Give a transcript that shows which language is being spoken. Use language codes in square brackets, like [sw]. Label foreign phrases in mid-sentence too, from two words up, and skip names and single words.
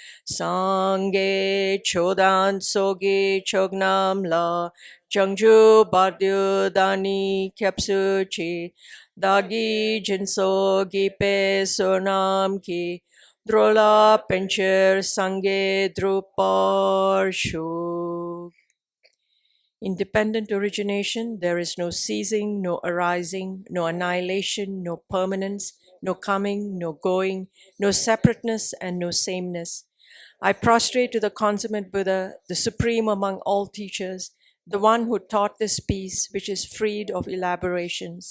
[bo] སངས་རྒྱས་ཆོས་དང་ཚོགས་ཀྱི་མཆོག་རྣམས་ལ་བྱང་ཆུབ་བར་དུ་བདག་ནི་སྐྱབས་སུ་མཆི་བདག་གིས་སྦྱིན་སོགས་བགྱིས་པའི་བསོད་ནམས་ཀྱིས་འགྲོ་ལ་ཕན་ཕྱིར་སངས་རྒྱས་འགྲུབ་པར་ཤོག. [en] Independent origination, there is no ceasing, no arising, no annihilation, no permanence, no coming, no going, no separateness, and no sameness. I prostrate to the consummate Buddha, the supreme among all teachers, the one who taught this peace which is freed of elaborations.